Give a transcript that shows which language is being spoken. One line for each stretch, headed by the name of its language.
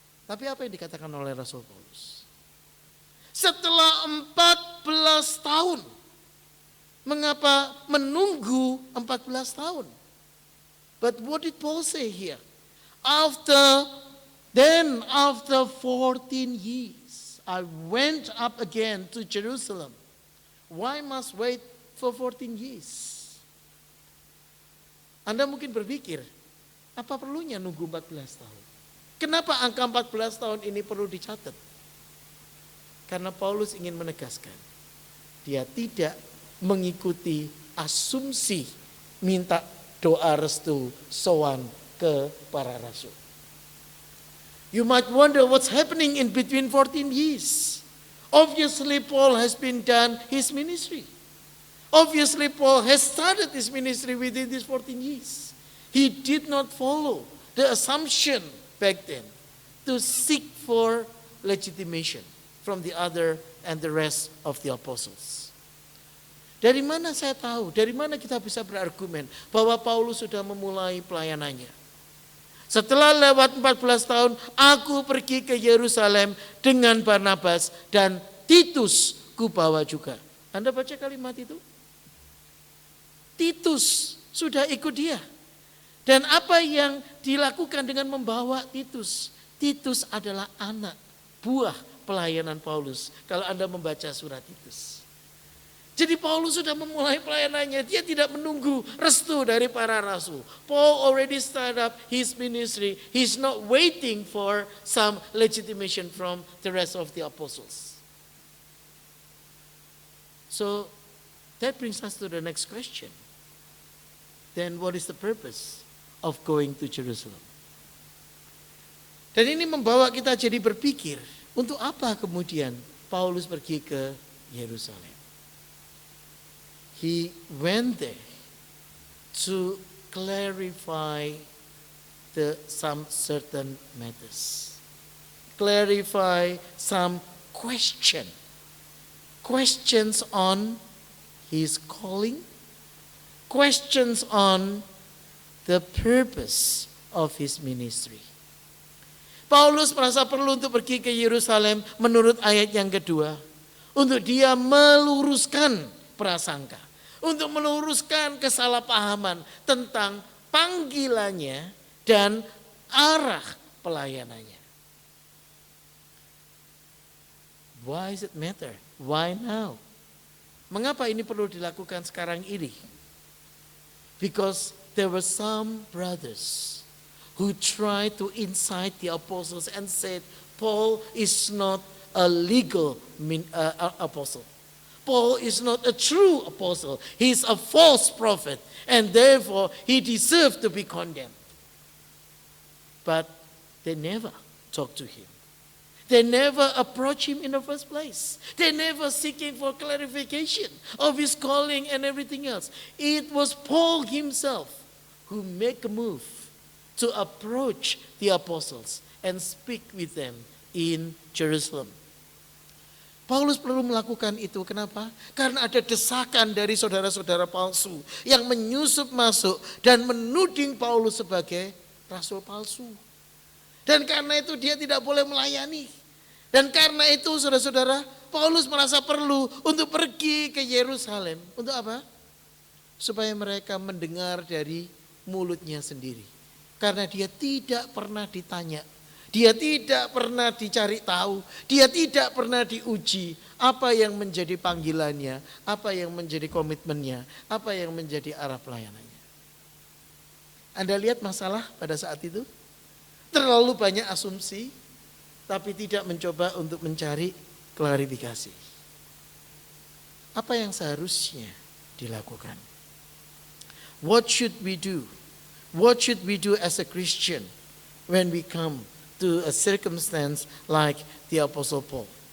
Indonesian: Tapi apa yang dikatakan oleh Rasul Paulus? Setelah 14 tahun. Mengapa menunggu 14 tahun?
English: But what did Paul say here? After 14 years, I went up again to Jerusalem. Why must wait for 14 years?
Indonesian: Anda mungkin berpikir, apa perlunya nunggu 14 tahun? Kenapa angka 14 tahun ini perlu dicatat? Karena Paulus ingin menegaskan, dia tidak mengikuti asumsi minta doa restu sowan ke para rasul.
English: You might wonder what's happening in between 14 years. Obviously Paul has been done his ministry. Obviously Paul has started his ministry within these 14 years. He did not follow the assumption back then to seek for legitimation from the other and the rest of the apostles.
Indonesian: Dari mana saya tahu, dari mana kita bisa berargumen bahwa Paulus sudah memulai pelayanannya? Setelah lewat 14 tahun, aku pergi ke Yerusalem dengan Barnabas dan Titus kubawa juga. Anda baca kalimat itu? Titus sudah ikut dia. Dan apa yang dilakukan dengan membawa Titus? Titus adalah anak buah pelayanan Paulus. Kalau Anda membaca surat Titus. Jadi Paulus sudah memulai pelayanannya. Dia tidak menunggu restu dari para rasul.
English: Paul already started up his ministry. He's not waiting for some legitimation from the rest of the apostles. So that brings us to the next question. Then what is the purpose of going to Jerusalem?
Indonesian: Dan ini membawa kita jadi berpikir, untuk apa kemudian Paulus pergi ke Yerusalem?
English: He went there to clarify some certain matters. Clarify some questions on his calling, questions on the purpose of his ministry.
Indonesian: Paulus merasa perlu untuk pergi ke Yerusalem menurut ayat yang kedua. Untuk dia meluruskan prasangka. Untuk meluruskan kesalahpahaman tentang panggilannya dan arah pelayanannya.
English: Why does it matter? Why now?
Indonesian: Mengapa ini perlu dilakukan sekarang ini?
English: Because there were some brothers who tried to incite the apostles and said, Paul is not a legal apostle. Paul is not a true apostle. He is a false prophet, and therefore he deserves to be condemned. But they never talked to him. They never approached him in the first place. They never seeking for clarification of his calling and everything else. It was Paul himself who made a move to approach the apostles and speak with them in Jerusalem.
Indonesian: Paulus perlu melakukan itu. Kenapa? Karena ada desakan dari saudara-saudara palsu yang menyusup masuk dan menuding Paulus sebagai rasul palsu. Dan karena itu dia tidak boleh melayani. Dan karena itu saudara-saudara, Paulus merasa perlu untuk pergi ke Yerusalem. Untuk apa? Supaya mereka mendengar dari mulutnya sendiri. Karena dia tidak pernah ditanya. Dia tidak pernah dicari tahu. Dia tidak pernah diuji. Apa yang menjadi panggilannya. Apa yang menjadi komitmennya. Apa yang menjadi arah pelayanannya. Anda lihat masalah pada saat itu? Terlalu banyak asumsi. Tapi tidak mencoba untuk mencari klarifikasi. Apa yang seharusnya dilakukan?
English: What should we do? What should we do as a Christian when we come to a circumstance like the Apostle Paul?